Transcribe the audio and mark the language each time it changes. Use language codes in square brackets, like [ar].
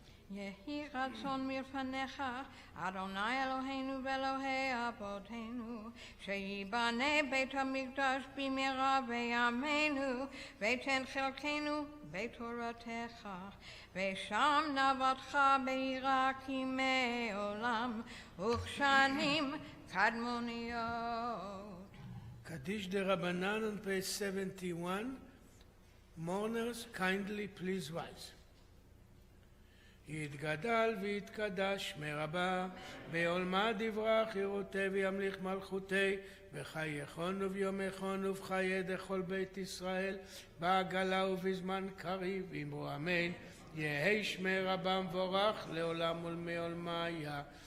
[he] יהי רצון מלפניך, אדוני אלוהינו ואלוהי אבותינו, שיבנה בית המקדש במהרה בימינו, ותן חלקנו בתורתך, ושם נעבדך ביראה כימי עולם, וכשנים קדמוניות. [en] Kaddish de Rabbanan on page 71. Mourners, kindly please rise. [arc] יתגדל ויתקדש מרבה, בעולמה דברה חירותי וימליך מלכותי, בחייכון וביומכון ובחיי דכל בית ישראל, בעגלה ובזמן קריב, אמרו אמן. יהי שמי רבה מבורך לעולם ולמי עולמיה.